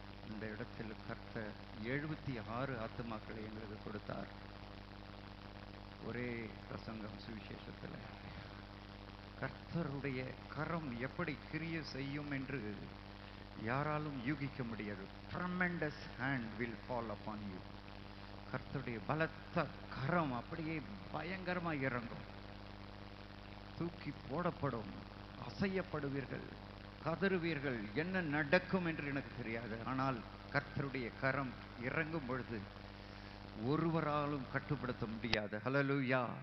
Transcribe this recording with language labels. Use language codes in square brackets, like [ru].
[ta] இந்த இடத்தில் கர்த்தர் 76 ஆத்துமாக்களை எங்களுக்கு கொடுத்தார். ஒரே பிரசங்கம் சுவிசேஷத்தில். கர்த்தருடைய கரம் எப்படி கிரியை செய்யும் என்று யாராலும் யூகிக்க முடியாது. [en] Tremendous hand will fall upon you. [ta] கர்த்தருடைய பலத்த கரம் அப்படியே பயங்கரமாக இறங்கும். தூக்கி போடப்படும், அசையப்படுவீர்கள், கதறுவீர்கள். என்ன நடக்கும் என்று எனக்கு தெரியாது. ஆனால் கர்த்தருடைய கரம் இறங்கும் பொழுது ஒருவராலும் கட்டுப்படுத்த முடியாது. ஹல்லேலூயா.